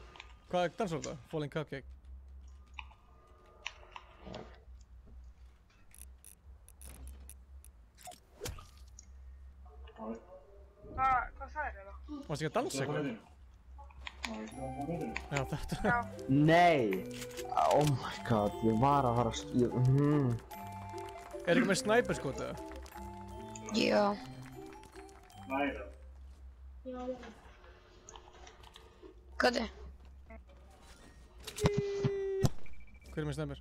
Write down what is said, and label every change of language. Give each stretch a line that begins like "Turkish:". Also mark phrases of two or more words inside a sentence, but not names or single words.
Icelandic: Hvað dansar þetta? Falling Cupcake? Hvað sagðir þér þá? Varstu ekki að dansa eitthvað? Já, þetta. Nei!
English: Oh my god,
Icelandic: ég var að fara að Er eitthvað með sniperskot eða? Já. Hvað er? Hver er með sniper?